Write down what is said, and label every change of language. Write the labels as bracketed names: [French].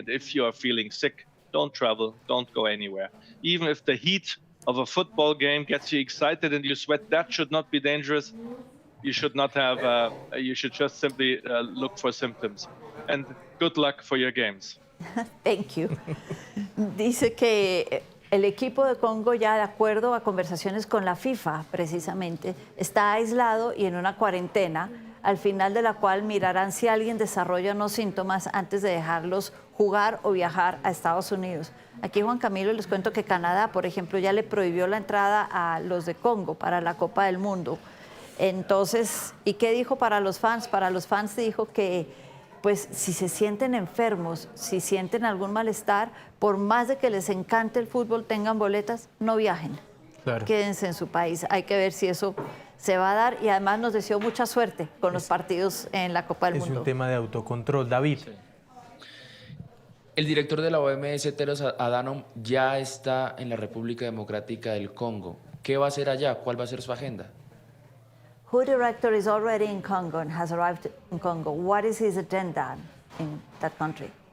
[English] And if you are feeling sick, don't travel, don't go anywhere. Even if the heat of a football game gets you excited and you sweat, that should not be dangerous. You should not have, you should just simply look for symptoms. And good luck for your games. Thank you. [Spanish] Dice que el equipo de Congo, ya de acuerdo a conversaciones con la FIFA, precisamente, está aislado y en una cuarentena, al final de la cual mirarán si alguien desarrolla unos síntomas antes de dejarlos jugar o viajar a Estados Unidos. Aquí, Juan Camilo, les cuento que Canadá, por ejemplo, ya le prohibió la entrada a los de Congo para la Copa del Mundo. Entonces, ¿y qué dijo para los fans? Para los fans dijo que, pues, si se sienten enfermos, si sienten algún malestar, por más de que les encante el fútbol, tengan boletas, no viajen. Claro. Quédense en su país. Hay que ver si eso se va a dar, y además nos deseó mucha suerte con los partidos en la Copa del Mundo. Es un tema de autocontrol. David. Sí. El director de la OMS, Tedros Adhanom, ya está en la República Democrática del Congo. ¿Qué va a hacer allá? ¿Cuál va a ser su agenda? [English] WHO director is already in Congo and has arrived in Congo. What is his agenda in that country?